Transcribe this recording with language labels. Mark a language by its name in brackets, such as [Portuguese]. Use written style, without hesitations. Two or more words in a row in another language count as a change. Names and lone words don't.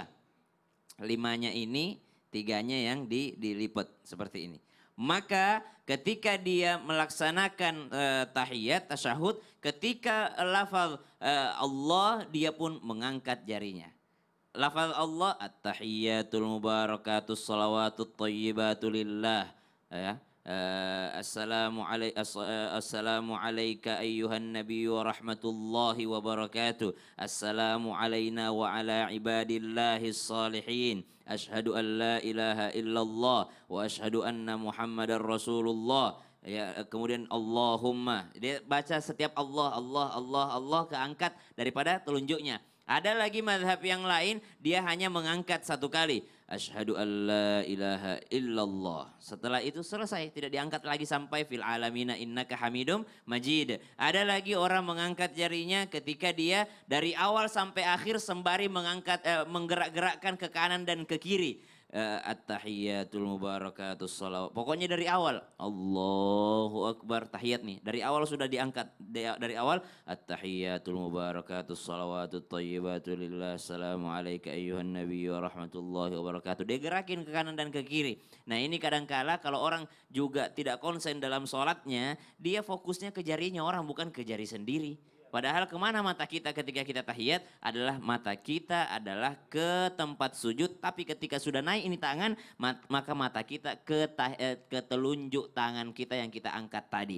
[Indonesian] Limanya ini, tiganya yang dilipat seperti ini. Maka ketika dia melaksanakan tahiyat, tasyahud, ketika lafaz Allah, dia pun mengangkat jarinya. Lafaz Allah, [Arabic] التحيات المباركات الصلوات الطيبات لله. Ya. السلام عليك أيها النبي ورحمة الله وبركاته. السلام علينا وعلى عباد الله الصالحين. أشهد أن لا إله إلا الله وأشهد أن محمدا رسول الله. [Indonesian] Ya, kemudian Allahumma. Dia baca setiap Allah keangkat daripada telunjuknya. Ada lagi mazhab yang lain, dia hanya mengangkat satu kali. [Arabic] أشهد أن لا إله إلا الله. [Indonesian] Setelah itu selesai, tidak diangkat lagi sampai [Arabic] في العالمين إنك حميد مجيد. [Indonesian] Ada lagi orang mengangkat jarinya ketika dia dari awal sampai akhir sembari menggerak-gerakkan ke kanan dan ke kiri. [Arabic] التحيات المباركات الصلوات. [Indonesian] Pokoknya dari awal. [Arabic] الله أكبر, [Indonesian] tahiyat nih. Dari awal sudah diangkat. Dari awal. [Arabic] التحيات المباركات الصلوات الطيبات لله. السلام عليك أيها النبي ورحمة الله وبركاته. [Indonesian] Dia gerakin ke kanan dan ke kiri. Nah ini kadangkala kalau orang juga tidak konsen dalam sholatnya. Dia fokusnya ke jarinya orang, bukan ke jari sendiri. Padahal kemana mata kita ketika kita tahiyat? Adalah mata kita adalah ke tempat sujud. Tapi ketika sudah naik ini tangan, maka mata kita ke telunjuk tangan kita yang kita angkat tadi.